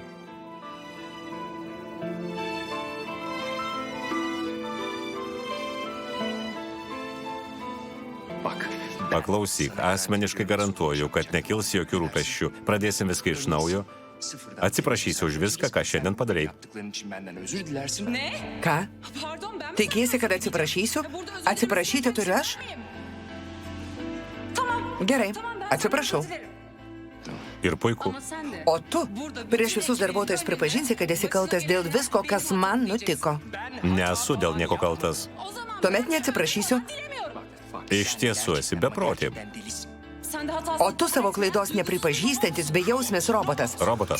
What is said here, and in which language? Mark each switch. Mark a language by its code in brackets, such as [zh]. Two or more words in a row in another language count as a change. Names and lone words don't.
[tr] Bak. [lt] Paklausyk. Asmeniškai garantuoju, kad nekils jokių rūpesčių. Pradėsim viską iš naujo. Atsiprašysiu už viską, ką šiandien padarei. [tr] Yaptıkların için benden özür dilersin. Ne? [lt] Ką? [tr] Pardon ben mi? [lt] Tikiesi, kad atsiprašysiu? Atsiprašyti turiu aš? [tr] Tamam. [lt] Gerai, [tr] Tamam ben [lt] atsiprašau. [tr] sana özür dilerim. [lt] Ir puiku. [tr] Ama sen de. [lt] O tu prieš visus darbuotojus pripažinsi, kad esi kaltas dėl visko, kas man nutiko. Nesu dėl nieko kaltas. [tr] O zaman [lt] Tuomet neatsiprašysiu. [tr] bilemiyorum. [lt] Iš tiesų esi beprotė. [tr] Sen de hatasın. O [lt] tu savo klaidos nepripažįstantis bejausmis robotas. Robotas.